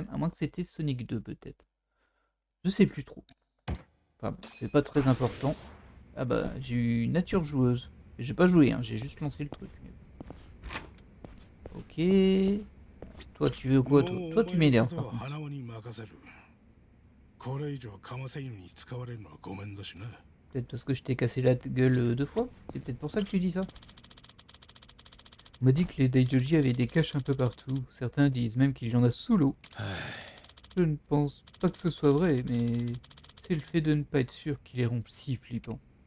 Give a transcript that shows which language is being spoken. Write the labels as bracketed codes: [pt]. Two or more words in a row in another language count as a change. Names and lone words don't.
[fr] À moins que c'était Sonic 2 peut-être. Je sais plus trop. Enfin bon, c'est pas très important. Ah bah j'ai eu nature joueuse. J'ai pas joué, hein, j'ai juste lancé le truc. Ok. Toi tu veux quoi toi? Toi tu m'énerves par contre. [ja] これ以上カマセイヌに使われるのはごめんだしな。 [fr] Peut-être parce que je t'ai cassé la gueule 2 fois? C'est peut-être pour ça que tu dis ça? On m'a dit que les Daijoji avaient des caches un peu partout. Certains disent même qu'il y en a sous l'eau. Je ne pense pas que ce soit vrai, mais c'est le fait de ne pas être sûr qui les rend si flippants.